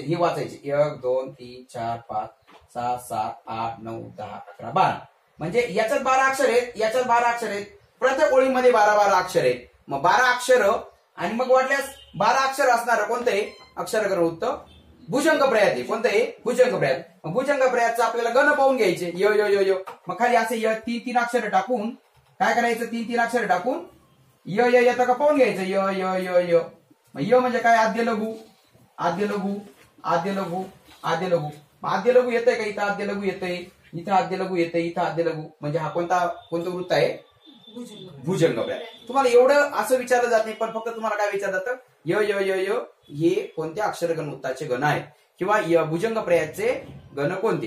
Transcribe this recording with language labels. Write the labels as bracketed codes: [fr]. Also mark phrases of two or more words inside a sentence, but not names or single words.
[mr] हे वाचायची 1 2 3 4 5 6 7 8 9 10 11 12. म्हणजे याच्यात 12 अक्षर आहेत, याच्यात 12 अक्षर आहेत. प्रत्येक ओळीमध्ये 12 अक्षर आहेत. मग 12 अक्षर आणि मग वाटल्यास 12 अक्षर असणार कोणतं आहे अक्षरगण उत्तर भुजंग प्रयात आहे. कोणतं आहे भुजंग प्रयात. भुजंग प्रयातचं आपल्याला गण पाहून घ्यायचे य य य य. मग खाली असे 3 अक्षर टाकून काय करायचं 3 अक्षर टाकून य य येतं का पाहून घ्यायचं य य य य. य म्हणजे काय आद्य लघु आद्य लघु आद्य लघु आद्य लघु. आद्य लघु येतंय का इथं आद्य लघु येतंय, इथं आद्य लघु येतंय, इथं आद्य लघु. म्हणजे हा कोणतं वृत्त आहे भुजंग प्रयात. तुम्हाला एवढं असं विचारलं जात नाही, पण फक्त तुम्हाला काय विचारलं जातं य य य य हे कोणत्या अक्षरगण वृत्ताचे गण आहेत किंवा भुजंग प्रयातचे गण कोणते.